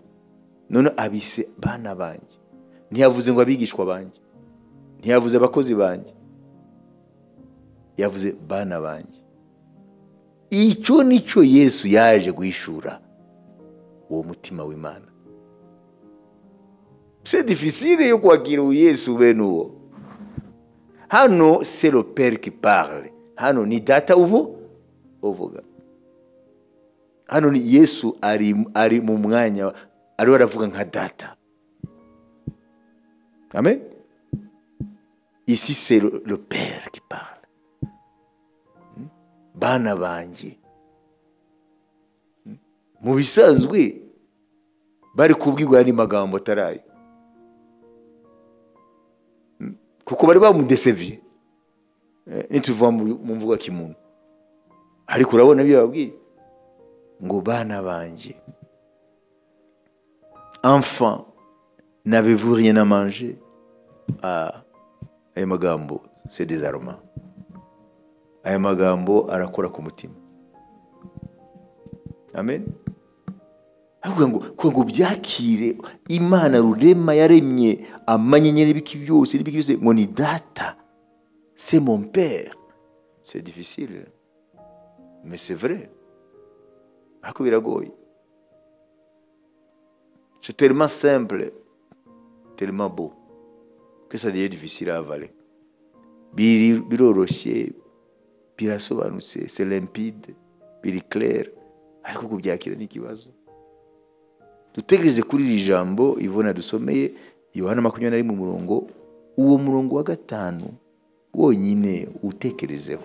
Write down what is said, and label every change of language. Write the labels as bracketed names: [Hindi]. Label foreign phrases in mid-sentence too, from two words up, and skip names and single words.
[Kinyarwanda] None abise bana banjye, ntiyavuze ngo abigishwa banjye, ntiyavuze abakozi banjye, yavuze bana banjye. Icyo nicyo Yesu yaje guhishura, uwo mutima w'Imana. [French] C'est difficile [Kinyarwanda] yo kwakira Yesu bene uwo. [French] Hano c'est le Père qui parle, [Kinyarwanda] hano ni data uvuga. Hano ni Yesu ari mu mwanya, ari waravuga nka data. Amen. [French] Ici c'est le Père qui parle. [Kinyarwanda] Bana banjye, mu bisanzwe bari kubwirwa ni magambo atarayo, kuko bari bamudesevye. nituva mu mvugo ya kimuntu. Ariko urabona ibyo babwiye ngo bana banjye, [French] enfant, n'avez-vous rien à manger? [Kinyarwanda] Aya magambo [French] c'est désarmant. [Kinyarwanda] Aya magambo arakora ku mutima. Amen. Ahubwo ngo byakire Imana rurema yaremye amanyenyeri n'ibiki byose ngo ni data, [French] c'est mon père. C'est difficile, mais c'est vrai. [Kinyarwanda] Ariko biragoye. [French] C'est tellement simple, tellement beau, que ça devient difficile à avaler. [Kinyarwanda] Biroroshye, birasobanutse, [French] c'est limpide, [Kinyarwanda] biri clair, ariko kubyakira ni ikibazo. Dutegereze kuri iri jambo Ivona dusomeye Yohana 21 uwo murongo wa 5 wonyine utekerezeho.